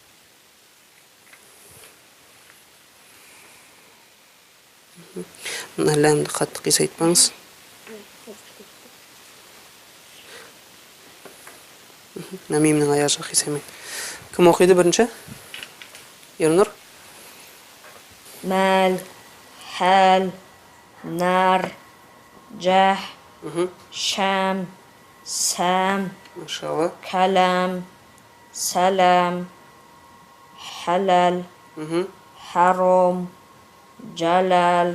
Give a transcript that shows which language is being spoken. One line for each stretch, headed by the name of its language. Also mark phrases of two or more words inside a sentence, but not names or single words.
Kazakh: Мына ләмді қатты қисайтпаңыз. Мимнің аяғы қисаймайды. Кім оқиды бірінші? Ернұр?
Arabic: مال حال نار جاه شام سام
Kazakh: Машалла.
Arabic: كلام سلام حلال حرام جلال